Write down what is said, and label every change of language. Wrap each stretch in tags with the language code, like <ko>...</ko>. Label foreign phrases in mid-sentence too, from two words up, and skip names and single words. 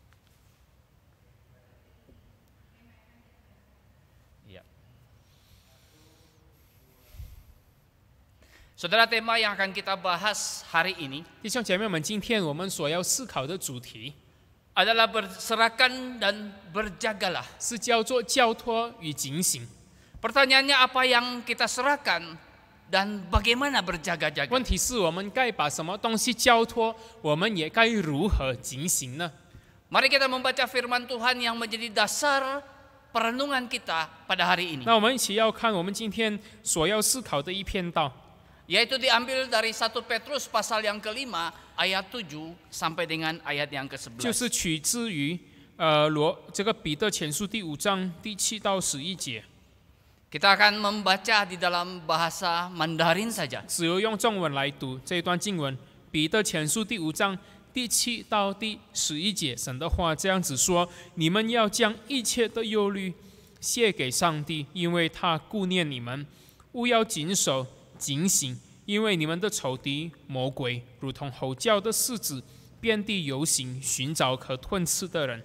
<id>Ya. Saudara, tema yang akan kita bahas hari ini</id> <zh>弟兄姐妹们，今天我们所要思考的主题</zh> <id>adalah berserahkan dan berjagalah.</id> <zh>是叫做交托与警醒。</zh> <id>Pertanyaannya, apa yang kita serahkan dan bagaimana berjaga-jaga?</id> <zh>问题是我们该把什么东西交托，我们也该如何警醒呢？</zh> <id>Mari kita membaca firman Tuhan yang menjadi dasar perenungan kita pada hari ini.</id> <zh>那我们一起要看我们今天所要思考的一篇道，</zh> <id>Yaitu diambil dari 1 Petrus pasal yang kelima ayat 7 sampai dengan ayat yang</id> <zh>就</zh> <id>ke-11.</id> <zh>是取之于这个彼得前书第5章第7到11节，</zh> <id>Kita akan membaca di dalam bahasa Mandarin saja.</id> <zh>只有用中文来读这一段经文。彼得前书第5章第7到第11节，神的话这样子说：你们要将一切的忧虑卸给上帝，因为他顾念你们。务要谨守警醒，因为你们的仇敌魔鬼如同吼叫的狮子，遍地游行，寻找可吞吃的人。</zh>